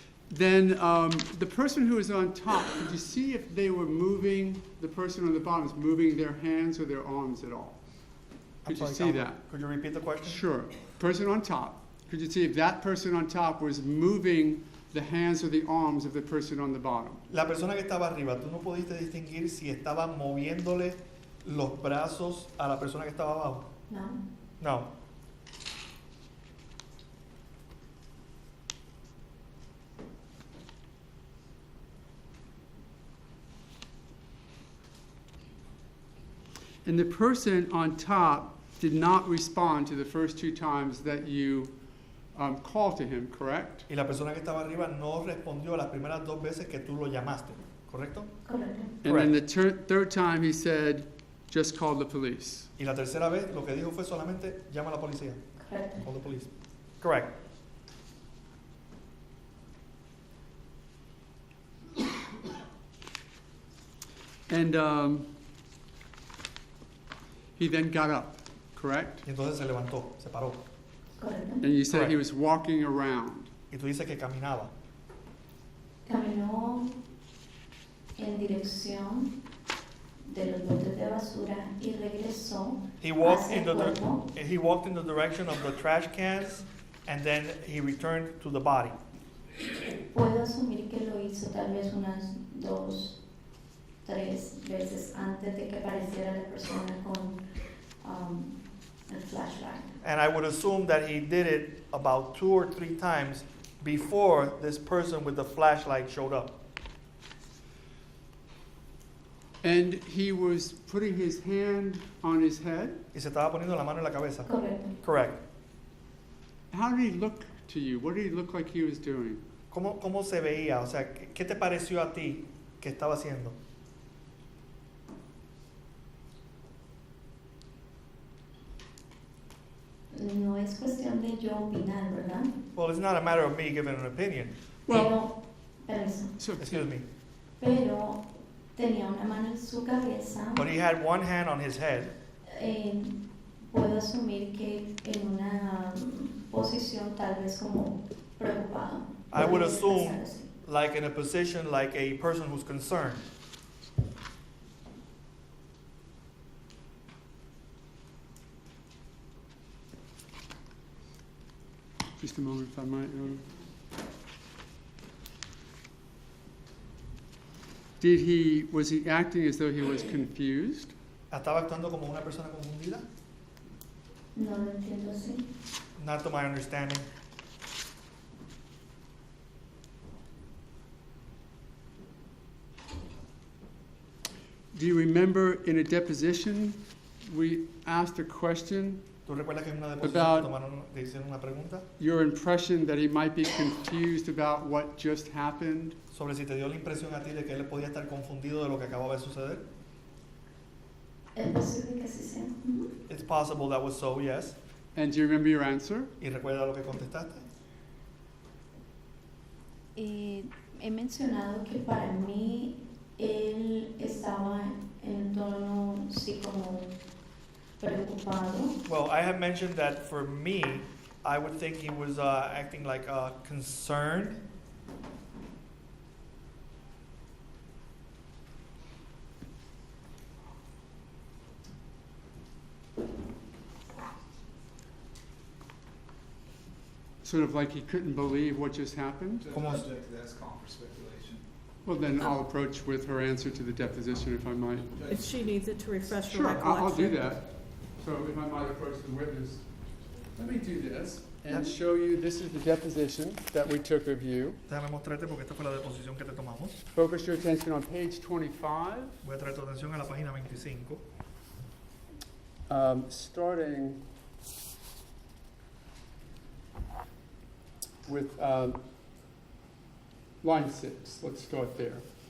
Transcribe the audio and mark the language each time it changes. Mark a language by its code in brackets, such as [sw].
[en] Then the person who was on top, could you see if they were moving, the person on the bottom is moving their hands or their arms at all? I'm Could you sorry, see Calvin. that? Could you repeat the question? Sure. Person on top. Could you see if that person on top was moving the hands or the arms of the person on the bottom? [es] La persona que estaba arriba, tú no pudiste distinguir si estaba moviéndole los brazos a la persona que estaba abajo. No. No. [en] And the person on top did not respond to the first two times that you called to him, correct? [es] Y la persona que estaba arriba no respondió las primeras dos veces que tú lo llamaste, ¿correcto? Correcto. [en] And then the third time he said, just call the police. [es] Y la tercera vez lo que dijo fue solamente llama a la policía. Correcto. [en] Call the police. Correct. And he then got up, correct? [es] Y entonces se levantó, se paró. Correcto. [en] And you said he Correct. was walking around. [es] Y tú dices que caminaba. Caminó en dirección de los botes de basura y regresó [en] He walked [es] hacia [en] in [es] el [en] the [es] cuerpo. [en] he walked in the direction of the trash cans, and then he returned to the body. [es] Puedo asumir que lo hizo tal vez unas 2, 3 veces antes de que apareciera la persona con el flashlight. [en] And I would assume that he did it about 2 or 3 times before this person with the flashlight showed up. And he was putting his hand on his head. [es] Y se estaba poniendo la mano en la cabeza. Correcto. [en] Correct. How did he look to you? What did he look like he was doing? [es] ¿Cómo se veía? O sea, ¿qué te pareció a ti que estaba haciendo? No es cuestión de yo opinar, ¿verdad? [en] Well, it's not a matter of me giving an opinion. Well, [es] Permiso. [en] Excuse me. [es] Pero tenía una mano en su cabeza. [en] But he had one hand on his head. [es] Puedo asumir que en una posición tal vez como preocupado. [en] I would [es] Podría [en] assume, [es] expresar así. [en] like in a position like a person who's concerned. Just a moment, if I might. Was he acting as though he was confused? [es] ¿Estaba actuando como una persona confundida? No lo entiendo así. [en] Not to my understanding. Do you remember in a deposition, we asked a question [es] ¿Tú recuerdas que en una deposición [en] About [es] te hicieron una pregunta? [en] your impression that he might be confused about what just happened? [es] Sobre si te dio la impresión a ti de que él podía estar confundido de lo que acababa de suceder. Es posible que sí sea. Ujú. [en] It's possible that was so, yes. And do you remember your answer? [es] ¿Y recuerda lo que contestaste? He mencionado que para mí él estaba en tono sí como preocupado. [en] Well, I have mentioned that for me, I would think he was acting like concerned. Sort of like he couldn't believe what just happened? Subject to that's call for speculation. Well, then I'll approach with her answer to the deposition if I might. If she needs it to refresh her Sure, recollection. I'll do that. So if I might approach the witness. Let me do this and show you, this is the deposition that we took of you. [es] Déjame mostrarte porque esta fue la deposición que te tomamos. [en] Focus your attention on page 25. [es] Voy a traer tu atención a la página 25. [en] Starting with line 6. Let's start there.